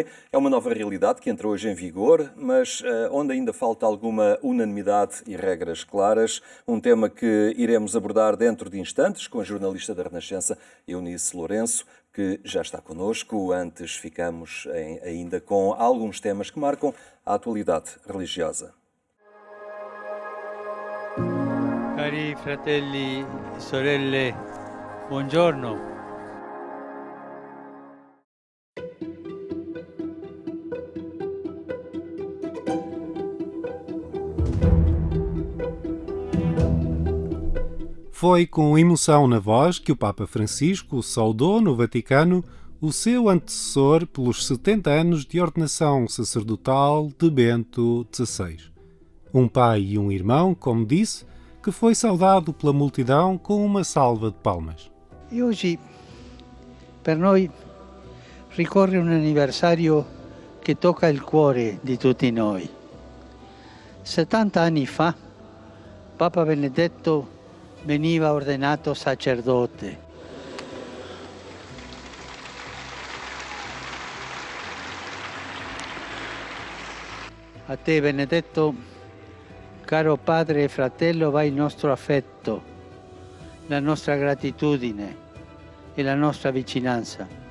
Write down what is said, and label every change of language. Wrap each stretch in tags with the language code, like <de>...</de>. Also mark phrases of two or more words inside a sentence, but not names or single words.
<pt>É uma nova realidade que entra hoje em vigor, mas onde ainda falta alguma unanimidade e regras claras. Um tema que iremos abordar dentro de instantes com a jornalista da Renascença, Eunice Lourenço, que já está connosco. Antes ficamos ainda com alguns temas que marcam a atualidade religiosa.</pt> <it>Cari fratelli e sorelle, buongiorno.</it> <pt>Foi com emoção na voz que o Papa Francisco saudou no Vaticano o seu antecessor pelos 70 anos de ordenação sacerdotal de Bento XVI. Um pai e um irmão, como disse, que foi saudado pela multidão com uma salva de palmas. E hoje,</pt> <it>per noi, ricorre un anniversario che tocca il cuore di tutti noi. 70 anni fa, Papa Benedetto veniva ordenato sacerdote. A te, Benedetto, caro padre e fratello, va il nostro affetto, la nostra gratitudine e la nostra vicinanza.</it>